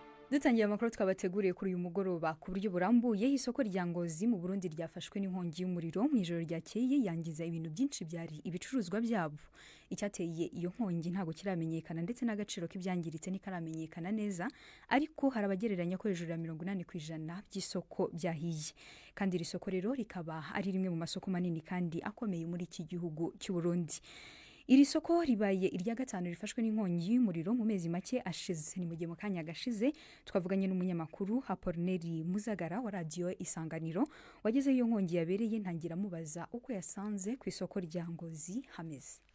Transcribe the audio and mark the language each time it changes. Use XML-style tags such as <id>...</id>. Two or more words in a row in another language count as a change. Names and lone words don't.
<rw>dutangiye amakuru twabateguriye kuri uyu mugoroba ku buryo burambuye. Isoko rya Ngozi mu Burundi ryafashwe n'inkongi y'umuriro mu ijoro ryakeye yangiza ibintu byinshi byari ibicuruzwa byabo. Icyateye iyo nkongi ntabwo kiramenyekana ndetse n'agaciro k'ibyangiritse ntikaramenyekana neza, ariko hari abagereranya ko hejuru ya 80% by'isoko byahiye. Kandi iri soko rero rikaba ari rimwe mu masoko manini kandi akomeye muri iki gihugu cy'u Burundi. Iri soko ribaye irya gatanu rifashwe n'inkongi y'umuriro mu mezi make ashize. Ni mu gihe mu kanya gashize twavuganye n'umunyamakuru Apollinaire Muzagara wa radio Isanganiro wageze iyo nkongi yabereye, ntangira mubaza uko yasanze ku isoko rya Ngozi hameze.</rw>